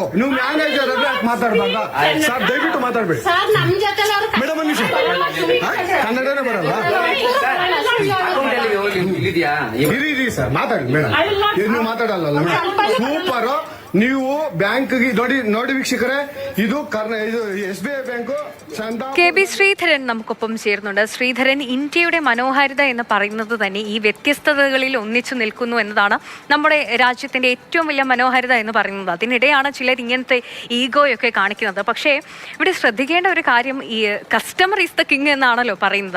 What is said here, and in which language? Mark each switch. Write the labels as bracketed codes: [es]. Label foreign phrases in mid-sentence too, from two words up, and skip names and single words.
[kn] ನೀವು ಮ್ಯಾನೇಜರ್ ಆದ್ರೆ ಯಾಕೆ ಮಾತಾಡ್ಬಾರ್ದ? ಸರ್ ದಯವಿಟ್ಟು ಮಾತಾಡ್ಬೇಕು ಮೇಡಮ್. ಕನ್ನಡನೇ ಬರಲ್ಲ. ಇರಿ ಸರ್, ಮಾತಾಡಿ ಮೇಡಮ್. ನೀವು ಮಾತಾಡಲ್ಲ ಮೇಡಮ್. ಸೂಪರ್. ನೀವು ಬ್ಯಾಂಕ್ ನೋಡಿ ವೀಕ್ಷಕರೇ, ಇದು SBI ബാങ്ക്. [ml] KB ശ്രീധരൻ നമുക്കൊപ്പം ചേർന്നുണ്ട്. ശ്രീധരൻ, ഇന്ത്യയുടെ മനോഹാരിത എന്ന് പറയുന്നത് തന്നെ ഈ വ്യത്യസ്തതകളിൽ ഒന്നിച്ചു നിൽക്കുന്നു എന്നതാണ് നമ്മുടെ രാജ്യത്തിന്റെ ഏറ്റവും വലിയ മനോഹാരിത എന്ന് പറയുന്നത്. അതിനിടെയാണ് ചിലർ ഇങ്ങനത്തെ ഈഗോയൊക്കെ കാണിക്കുന്നത്. പക്ഷേ ഇവിടെ ശ്രദ്ധിക്കേണ്ട ഒരു കാര്യം, ഈ [en] customer is the king [ml] എന്നാണല്ലോ പറയുന്നത്.